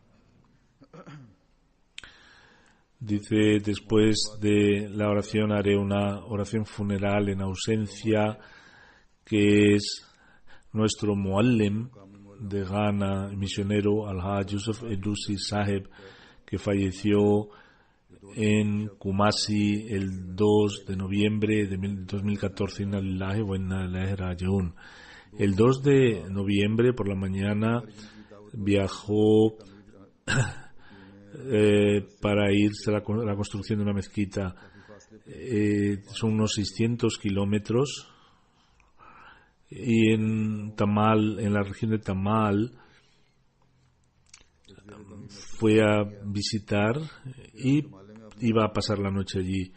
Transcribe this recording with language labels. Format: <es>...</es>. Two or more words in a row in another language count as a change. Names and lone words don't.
<es>Dice, después de la oración haré una oración funeral en ausencia, que es nuestro muallim de Ghana, misionero Al-Hajj Yusuf Edusi Saheb, que falleció en Kumasi el 2 de noviembre de 2014.</es> <ar>إنا لله وإنا إليه راجعون.</ar> <es>El 2 de noviembre por la mañana viajó para irse a la construcción de una mezquita. Son unos 600 kilómetros. Y en Tamal, en la región de Tamal, fue a visitar y iba a pasar la noche allí.</es>